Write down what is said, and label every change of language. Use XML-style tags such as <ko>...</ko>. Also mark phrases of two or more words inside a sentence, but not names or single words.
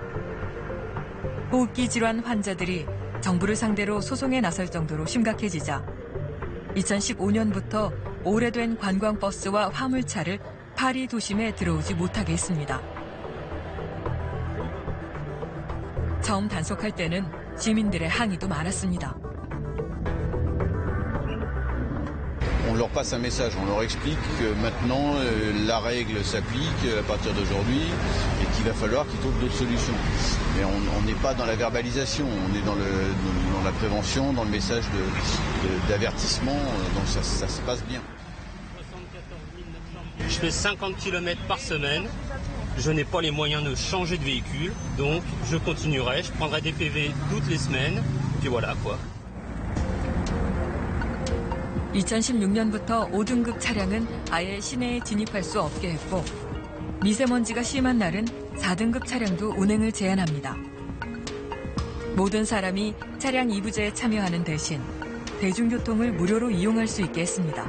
<ko>호흡기 질환 환자들이 정부를 상대로 소송에 나설 정도로 심각해지자 2015년부터 오래된 관광버스와 화물차를 파리 도심에 들어오지 못하게 했습니다. 처음 단속할 때는 시민들의 항의도 많았습니다.</ko> <fr>On leur passe un message, on leur explique que maintenant la règle s'applique à partir d'aujourd'hui et qu'il va falloir qu'ils trouvent d'autres solutions. Mais on n'est pas dans la verbalisation, on est dans la prévention, dans le message d'avertissement, donc ça se passe bien. Je fais 50 km par semaine, je n'ai pas les moyens de changer de véhicule, donc je continuerai, je prendrai des PV toutes les semaines, puis voilà quoi.</fr> <ko>2016년부터 5등급 차량은 아예 시내에 진입할 수 없게 했고 미세먼지가 심한 날은 4등급 차량도 운행을 제한합니다. 모든 사람이 차량 이부제에 참여하는 대신 대중교통을 무료로 이용할 수 있게 했습니다.</ko>